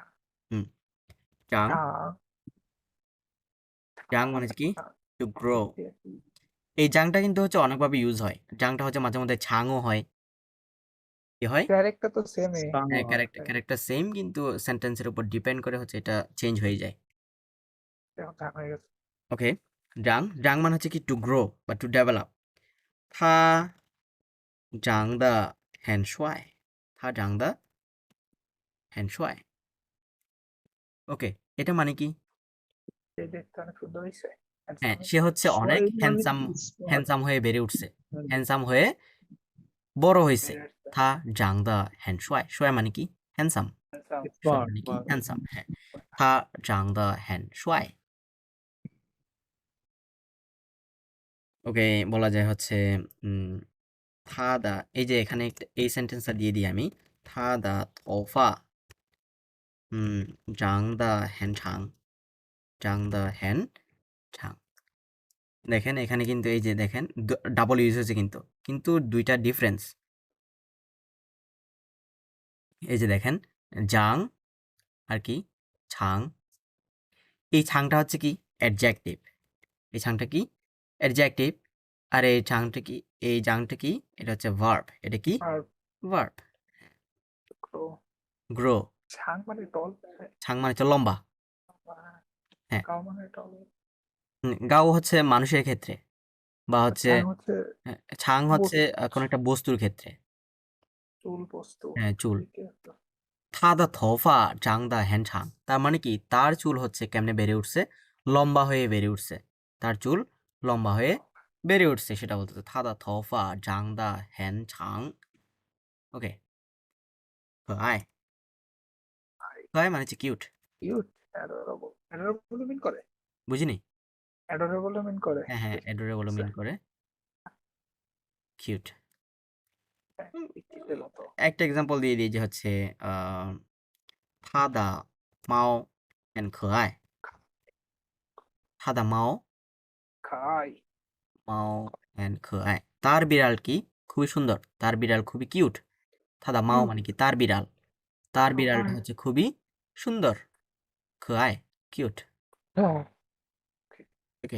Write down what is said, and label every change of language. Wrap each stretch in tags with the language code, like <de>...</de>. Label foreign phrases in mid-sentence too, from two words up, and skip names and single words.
<bn>হুম জাং জাং মানে কি</bn> <en>to grow</en> <bn>এই জাংটা কিন্তু হচ্ছে অনেকভাবে ইউজ হয় জাংটা হচ্ছে মাঝে মধ্যে ছাংও হয় কি হয় ক্যারেক্টার তো সেম হ্যাঁ ক্যারেক্টার সেম কিন্তু সেন্টেন্সের উপর ডিপেন্ড করে হচ্ছে এটা চেঞ্জ হয়ে যায় হয়ে গেছে ওকে জাং মানে হচ্ছে কি</bn> <en>to grow</en> <bn>বা</bn> <en>to develop</en> <zh>他长得很帅他长得很帅</zh> <bn>ওকে এটা মানে কি সে দেখতে অনেক সুন্দর হয়েছে হ্যাঁ সে হচ্ছে অনেক হ্যান্ডসাম হয়ে বেড়ে উঠছে হ্যান্ডসাম হয়ে বড় হয়েছে</bn> <zh>他长得很帅帅</zh> <bn>মানে কি হ্যান্ডসাম 帅মানে কি হ্যান্ডসাম হ্যাঁ</bn> <zh>他长得很帅</zh> <bn>ওকে বলা যায় হচ্ছে 他的 এই যে এখানে এই সেন্টেন্সটা দিয়ে দিই আমি</bn> <zh>他的头发长得很长长得很长</zh> <bn>দেখেন এখানে কিন্তু এই যে দেখেন ডাবল ইউজ হয়েছে কিন্তু দুইটা ডিফারেন্স এই যে দেখেন জাং আর কি ছাং এই ছাংটা হচ্ছে কি অ্যাডজেক্টিভ এই ছাংটা কি অ্যাডজেক্টিভ আর এই ছাংটা কি এই জাংটা কি এটা হচ্ছে ভার্ব এটা কি আর ভার্ব গ্রো গ্রো ছাং মানে টল ছাং মানে হচ্ছে লম্বা হ্যাঁ কাউ মানে এটা হলো গাও হচ্ছে মানুষের ক্ষেত্রে বা হচ্ছে ছাং হচ্ছে ছাং হচ্ছে বস্তু, কোনো একটা বস্তুর ক্ষেত্রে। চুল বস্তু। হ্যাঁ চুল। ঠিক আছে।</bn> <zh>他的头发长得很长</zh> <bn>তার মানে কি তার চুল হচ্ছে কেমনে বেড়ে উঠছে, লম্বা হয়ে বেড়ে উঠছে, তার চুল লম্বা হয়ে বেড়ে উঠছে সেটা বলতেছে</bn> <zh>他的头发长得很长</zh> <bn>ওকে।</bn> <zh>可爱 可爱</zh> <bn>মানে হচ্ছে কিউট, কিউট, অ্যাডোরেবল। অ্যাডোরেবল মিন করে? বুঝিনি? অ্যাডোরেবল মিন করে? হ্যাঁ হ্যাঁ অ্যাডোরেবল মিন করে কিউট। হ্যাঁ, পিচ্চিদের মতো। একটা এক্সাম্পল দিয়ে দিই যে হচ্ছে আহ</bn> <zh>他的猫很可爱，他的猫</zh> <bn>খাই। মাও অ্যান্ড খোয়াই তার বিড়াল কি খুবই সুন্দর, তার বিড়াল খুবই কিউট। থাদা মাও মানে কি তার বিড়াল, তার বিড়ালটা হচ্ছে খুবই সুন্দর, খোয়াই কিউট। হ্যাঁ, ওকে।</bn>